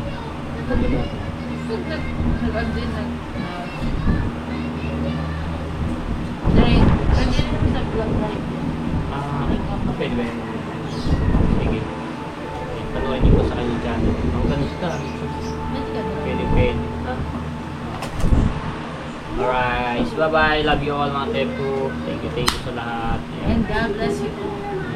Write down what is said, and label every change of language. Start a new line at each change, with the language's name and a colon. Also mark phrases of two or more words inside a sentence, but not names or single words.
Filipino: Pag nag-ano din pwede rin sa
English: vlog live.
Filipino: Pwede ba yun? Sige. Panoorin niyo po sa kanyang channel. Ang ganda. Pwede ka na. Pwede. Ha? Alright.
English: Bye-bye. Love you all
Filipino: mga tepu.
English: Thank you
Filipino: sa lahat.
English: And God bless you all.